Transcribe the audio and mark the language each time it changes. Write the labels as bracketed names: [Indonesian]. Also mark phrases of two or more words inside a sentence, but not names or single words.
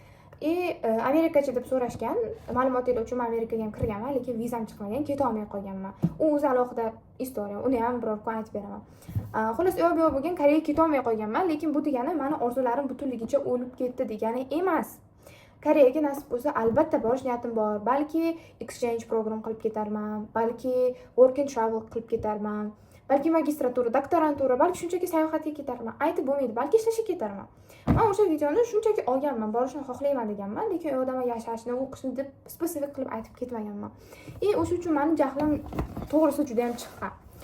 [Uzbek] Amerikacha deb so'rashgan. Ma'lumotinglar uchun men Amerikaga ham kirganman, lekin vizam chiqmagan, keta olmay qolganman. U o'zi alohida istoriya, uni ham biror kun aytib beraman. Xullas, yo'q bo'lgan Koreyaga keta olmay qolganman, lekin bu degani meni orzularim butunligicha o'lib ketdi degani emas. Koreyaga nasib bo'lsa albatta borish niyatim bor. Balki [English] exchange program [Uzbek] qilib ketarman, balki [English] work and travel [Uzbek] qilib ketarman, balki magistratura, doktorantura, balki shunchaki sayohatga ketarman. Aytib bo'lmaydi, balki ishlashga ketarman. Men o'sha videoni shunchaki olganman, borishni xohlayman deganman, lekin u yerda yashashni, o'qishni deb spesifik qilib aytib ketmaganman. O'sha uchun meni jahlim to'g'risi juda ham chiqqan.